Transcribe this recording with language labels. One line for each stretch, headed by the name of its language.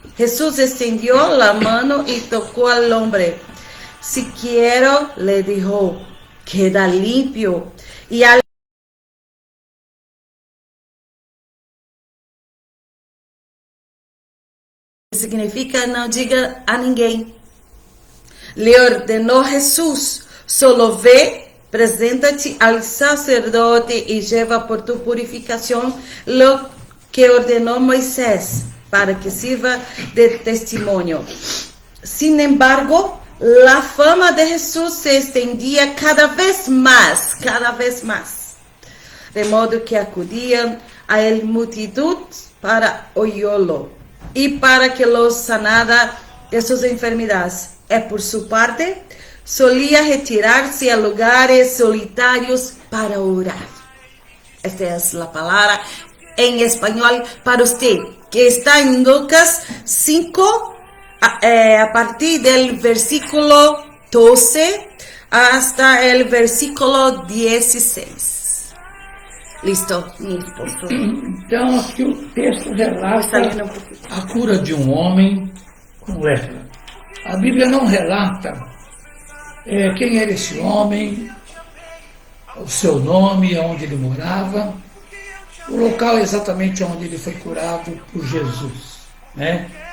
Spanish: Jesús extendió la mano y tocó al hombre. Si quiero, le dijo, queda limpio. Y al significa no diga a ninguém. Le ordenó Jesús: solo ve, preséntate al sacerdote y lleva por tu purificación lo que ordenó Moisés, para que sirva de testimonio. Sin embargo, la fama de Jesús se extendía cada vez más, de modo que acudían a él multitud para oírlo y para que los sanara de sus enfermedades. Por su parte, solía retirarse a lugares solitarios para orar. Esta es la palabra en español para usted, que está en Lucas 5, a partir del versículo 12 hasta el versículo 16. Listo, mi esposo.
Portuguese: Então, aqui o texto relata a cura de um homem com lepra. A Bíblia não relata quem era esse homem, o seu nome, onde ele morava, o local exatamente onde ele foi curado por Jesus, né?